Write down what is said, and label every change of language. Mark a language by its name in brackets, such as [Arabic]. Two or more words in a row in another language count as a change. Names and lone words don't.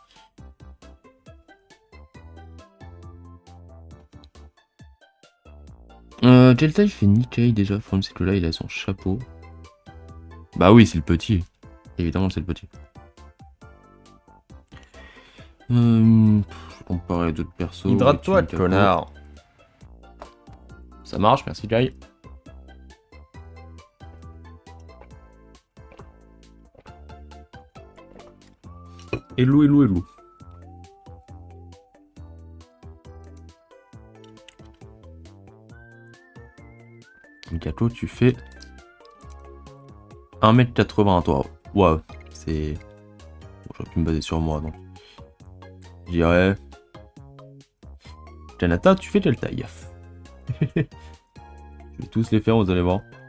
[French] Quelle taille fait Nikkei déjà? Faut me dire que là il a son chapeau. Bah oui, c'est le petit. Évidemment, c'est le petit. Je vais comparer d'autres persos. Hydrate-toi, Capo. connard. Ça marche, merci Kai. [English] Hello, hello, hello. [French] Mikato, tu fais 1m80 toi. Waouh, c'est... Bon, j'aurais pu me baser sur moi, donc. Je dirais... Janata, tu fais quelle taille? Je vais tous les faire, vous allez voir.